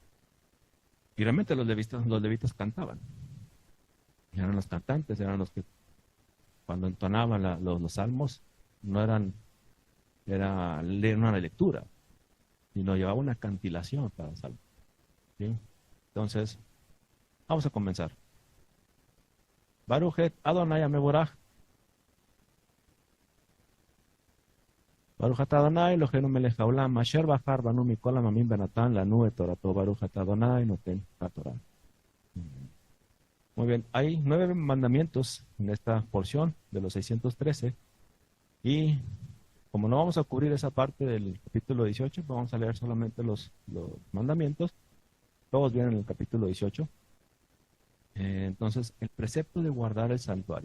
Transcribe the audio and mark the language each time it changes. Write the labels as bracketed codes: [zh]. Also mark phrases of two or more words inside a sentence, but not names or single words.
[es] Y realmente los levitas cantaban. Eran los cantantes, eran los que cuando entonaban los salmos, no eran, era una lectura, sino llevaba una cantilación cada salmo. ¿Sí? Entonces, vamos a comenzar. [he] ברוך אדוני המבורך. ברוך אתה אדוני אלוהינו מלך העולם אשר בחר בנו מכל העמים ונתן לנו את תורתו. ברוך אתה אדוני נותן התורה. [es] Muy bien, hay 9 mandamientos en esta porción de los 613 y como no vamos a cubrir esa parte del capítulo 18, vamos a leer solamente los mandamientos. Todos vienen en el capítulo 18. Entonces, el precepto de guardar el santuario.